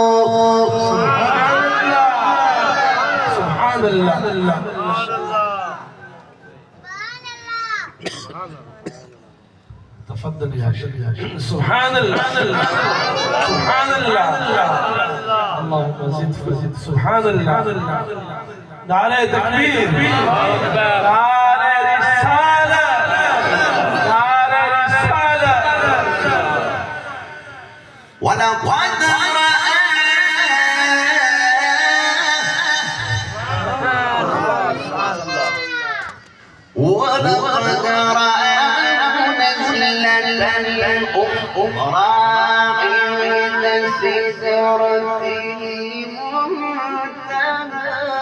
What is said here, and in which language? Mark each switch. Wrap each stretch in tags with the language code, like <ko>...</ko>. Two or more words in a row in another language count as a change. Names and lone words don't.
<ar>سبحان الله تفضل يا شيخ سبحان الله سبحان الله اللهم زد فزد سبحان الله</ar> <ur>نعرہ تکبیر نعرہ رسالت نعرہ رسالت</ur> <ar>ولقد رآه نزلة أخرى عند سدرة المنتهى</ar>